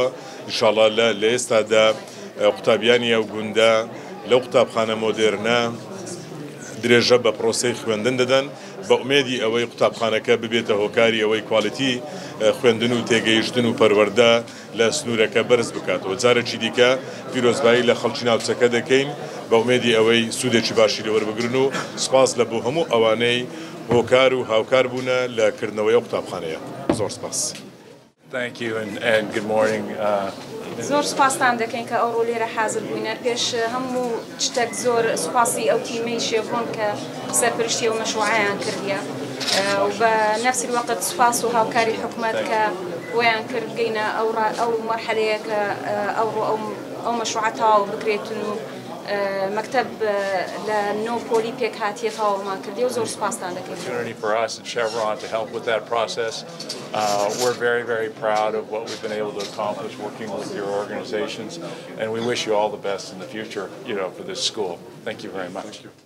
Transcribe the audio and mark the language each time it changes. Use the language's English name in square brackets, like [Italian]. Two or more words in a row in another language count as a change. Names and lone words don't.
[Central Kurdish] ئینشاڵڵا لە ئێستادا قوتابیانی ئەو گوندە لەو قوتابخانە مۆدێرنە درێژە بە پرۆسەی خوێندن دەدەن بە ئومێدی ئەوەی قوتابخانەکە ببێتە هۆکاری ئەوەی کواڵیتی خوێندن و تێگەیشتن و پەروەردە لە سنوورەکە بەرز بکاتەوە. جارێکی دیکە پیرۆزبایی لە خەڵکی ناوچەکە دەکەین بە ئومێدی ئەوەی سوودێکی باشی لەوەربگرن و سپاس لە بۆ هەموو ئەوانەی هۆکار و هاوکار بوونە لە کردنەوەی ئەو قوتابخانەیە. زۆر سپاس. [English] Thank you and good morning. [Central Kurdish] زۆر سوپاسان دەکەین کە ئەوڕۆ لێرە حاضر بووینە. پێش هەموو شتێک زۆر سوپاسی ئەو تیمەی شێڤۆن کە سەرپەرشتی و مەشروعیان کردیە و بە [Arabic] نفس الوقت [Central Kurdish] سوپاس و هاوکاری حکوومەت کە بۆیان کرد گەینە ئەو مەرحەلەیە کە ئەوڕۆ ئەو مەشروعە تەواو بکرێتن و مەکتەب لە نۆپۆلی پێک هاتیەتەوەمان کردی و زۆر سوپاسان دەکەین. [English] For us at Chevron to help with that process. We're very proud of what we've been able to accomplish working with your organizations, and we wish you all the best in the future, for this school. Thank you very much.